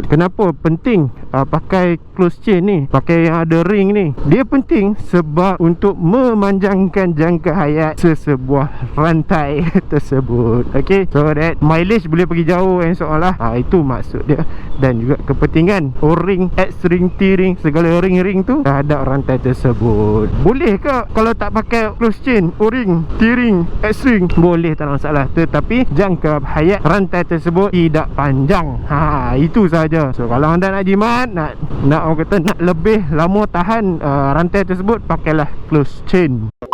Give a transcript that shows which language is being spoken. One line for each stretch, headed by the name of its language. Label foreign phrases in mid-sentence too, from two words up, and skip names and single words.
Malay: Kenapa penting pakai
English: close chain
Malay: ni, pakai yang ada ring ni? Dia penting sebab untuk memanjangkan jangka hayat sesebuah rantai tersebut.
English: Okay, so that mileage
Malay: boleh pergi jauh insyaAllah. Itu maksud dia. Dan juga kepentingan O-ring, X-ring, T-ring, segala ring-ring tu terhadap rantai tersebut. Boleh ke kalau tak pakai
English: close chain,
Malay: O-ring, T-ring, X-ring? Boleh, tak ada masalah. Tetapi jangka hayat rantai tersebut tidak panjang. Itu saja. So kalau anda nak jimat, nak orang kata nak lebih lama tahan rantai tersebut, pakailah
English: close chain.